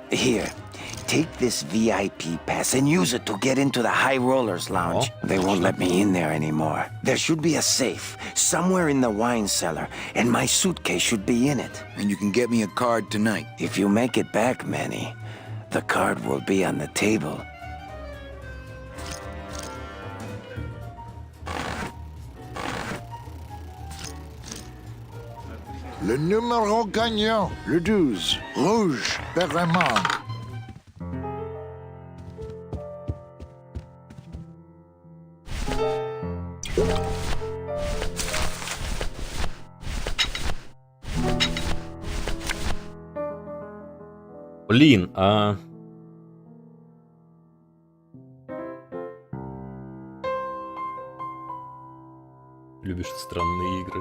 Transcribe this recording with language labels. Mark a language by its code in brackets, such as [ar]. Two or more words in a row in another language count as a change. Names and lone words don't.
[en] Here, take this VIP pass and use it to get into the High Rollers Lounge. They won't let me in there anymore. There should be a safe somewhere in the wine cellar, and my suitcase should be in it. And you can get me a card tonight. If you make it back, Manny, the card will be on the table. [fr] Le numéro gagnant, le 12, rouge, Perremont. [ru] Блин, Любишь странные игры.